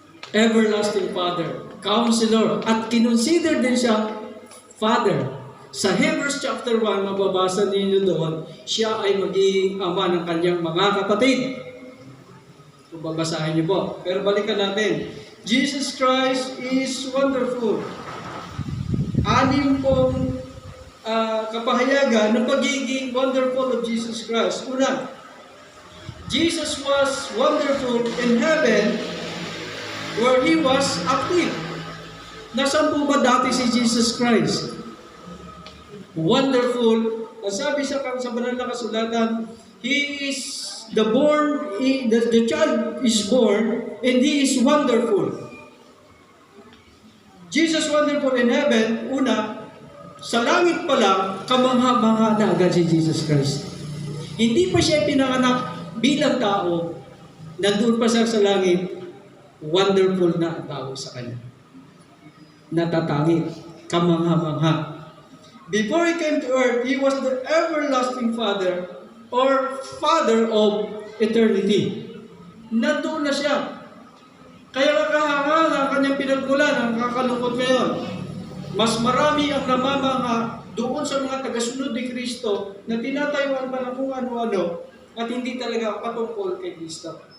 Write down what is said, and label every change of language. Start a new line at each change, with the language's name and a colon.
Filipino: Everlasting Father, Counselor, at kinonsider din siya Father. Sa Hebrews chapter 1, mababasa ninyo doon, siya ay magiging ama ng kanyang mga kapatid. Kung babasahin niyo po. Pero balikan natin.
English: Jesus Christ is wonderful.
Filipino: Anim pong kapahayagan ng pagiging wonderful of Jesus Christ.
English: Una, Jesus was wonderful in heaven where He was active.
Filipino: Nasaan po ba dati si Jesus Christ? Wonderful. Ang sabi sa banal na kasulatan,
English: He is the child is born and He is wonderful. Jesus wonderful in heaven,
Filipino: una, sa langit pa lang, kamangha-mangha na agad si Jesus Christ. Hindi pa siya pinanganak bilang tao, nandun pa siya sa langit, wonderful na ang tao sa kanya. Natatangit, kamangha-mangha.
English: Before He came to earth, He was the everlasting Father or Father of eternity.
Filipino: Nandoon na siya. Kaya nakahanga ang kanyang pinagmulan, ang kakalungkot ngayon. Mas marami ang namamanga doon sa mga tagasunod ni Kristo na tinatayuan pa ng kung ano-ano at hindi talaga patungkol kay Kristo.